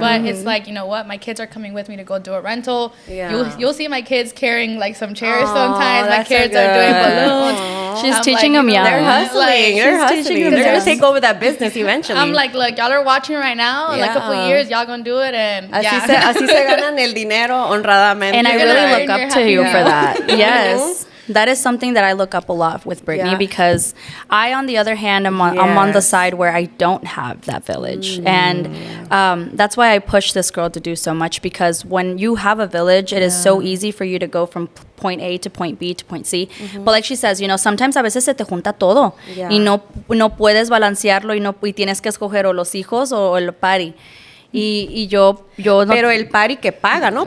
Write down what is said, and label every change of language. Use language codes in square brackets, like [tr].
[en] But it's like, you know what? My kids are coming with me to go do a rental. Yeah. You'll see my kids carrying, like, some chairs sometimes. My kids are doing balloons. She's teaching them young. They're hustling. They're going to take over that business eventually. I'm like, look, y'all are watching right now. In, like, a couple of years, y'all going to do it, and [es] Así se ganan el dinero honradamente. [en] And I really look up to you for that. Yes. That is something that I look up a lot with Brittany because I, on the other hand, I'm on the side where I don't have that village. And that's why I push this girl to do so much, because when you have a village, it is so easy for you to go from point A to point B to point C. But like she says, sometimes [es] a veces se te junta todo y no puedes balancearlo y tienes que escoger o los hijos o el party. Y yo no, Pero el party que paga, ¿no?